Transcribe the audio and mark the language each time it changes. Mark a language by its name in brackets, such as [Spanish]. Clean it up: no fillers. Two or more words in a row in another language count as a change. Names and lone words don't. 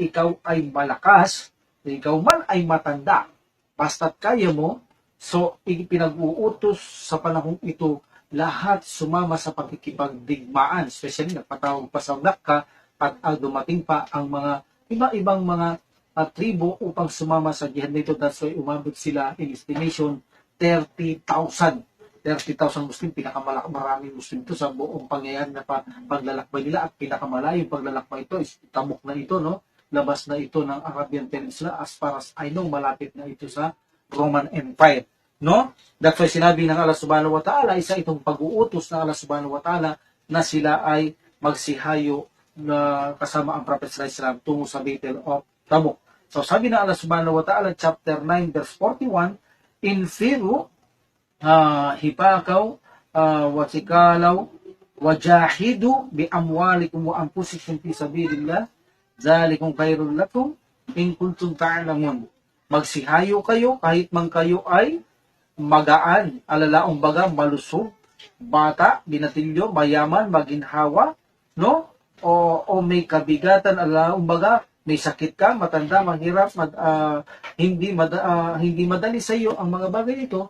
[Filipino] Ikaw ay malakas, ikaw man ay matanda, basta't kaya mo. So, ipinag-uutos sa panahong ito, lahat sumama sa pagkikipagdigmaan, especially nagpatawag pa sa ka, at dumating pa ang mga iba-ibang mga tribo upang sumama sa jihad nito. [English] That's why [Filipino] umabot sila [English] in estimation [Filipino] 30,000. 30,000 Muslim, pinakamaraming Muslim ito sa buong pangyayari na paglalakbay nila, at pinakamalayong paglalakbay ito is Tabuk na ito, no? Labas na ito ng Arabian Peninsula, [English] as far as I know, [Filipino] malapit na ito sa Roman Empire, no? [English] That's why [Filipino] sinabi ng Allah [Arabic] سبحانه وتعالى, [Filipino] isa itong pag-uutos ng Allah [Arabic] سبحانه وتعالى [Filipino] na sila ay magsihayo na kasama ang Prophet [Arabic] صلى الله عليه وسلم [Filipino] tungo sa Battle of Tabuk. So sabi ng Allah [Arabic] سبحانه وتعالى, [English] chapter 9 verse 41, [Arabic] انفروا خفافا وثقالا وجاهدوا بأموالكم وأنفسكم في سبيل الله ذلكم خير لكم إن كنتم تعلمون. [Filipino] Magsihayo kayo kahit man kayo ay magaan, alalaong baga, malusog, bata, binatilyo, mayaman, maginhawa, no? O may kabigatan, alalaong baga, may sakit ka, matanda, mahirap, hindi madali sa iyo ang mga bagay ito.